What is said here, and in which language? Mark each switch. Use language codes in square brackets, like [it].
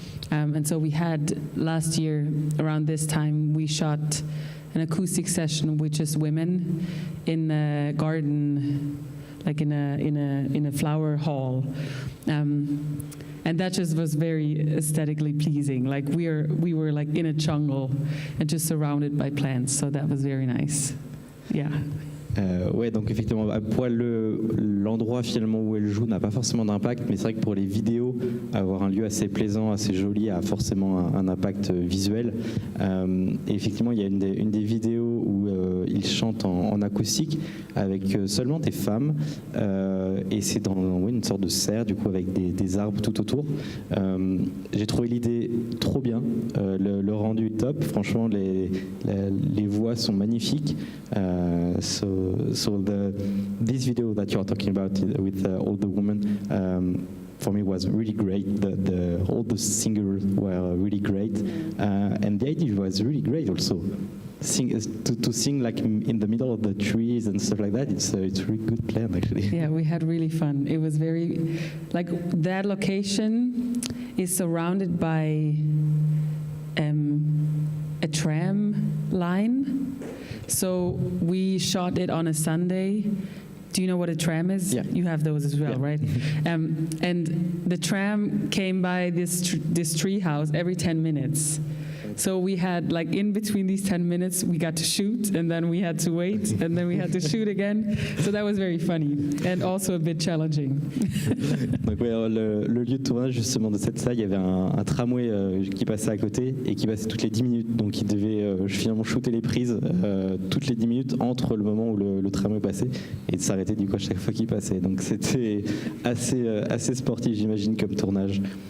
[en] And so we had last year, around this time, we shot an acoustic session with just women in a garden, like in a flower hall. And that just was very aesthetically pleasing. Like we were like in a jungle and just surrounded by plants. So that was very nice. Yeah. [fr] Ouais, donc effectivement, pour l'endroit finalement où elle joue n'a pas forcément d'impact, mais c'est vrai que pour les vidéos, avoir un lieu assez plaisant, assez joli a forcément un impact visuel. Et effectivement, il y a une des vidéos où ils chantent en acoustique avec seulement des femmes, et c'est dans une sorte de serre, du coup, avec des arbres tout autour. J'ai trouvé l'idée trop bien, le rendu top. Franchement, les voix sont magnifiques. [en] So this video that you're talking about with all the women for me was really great. All the singers were really great, and the idea was really great also. To sing like in the middle of the trees and stuff like that, it's a really good plan actually. Yeah, we had really fun. It was very, like that location is surrounded by a tram line. So we shot it on a Sunday. Do you know what a tram is? Yeah. You have those as well, yeah. Right? And the tram came by this tree house every 10 minutes. So we had, like, in between these 10 minutes, we got to shoot, and then we had to wait, and then we had to shoot again. So that was very funny, and also a bit challenging. [fr] Donc, ouais, le lieu de tournage, justement, de cette salle, il y avait un tramway qui passait à côté, et qui passait toutes les 10 minutes. Donc, il devait finalement shooter les prises toutes les 10 minutes entre le moment où le tramway passait, et de s'arrêter, du coup, à chaque fois qu'il passait. Donc, c'était assez sportif, j'imagine, comme tournage.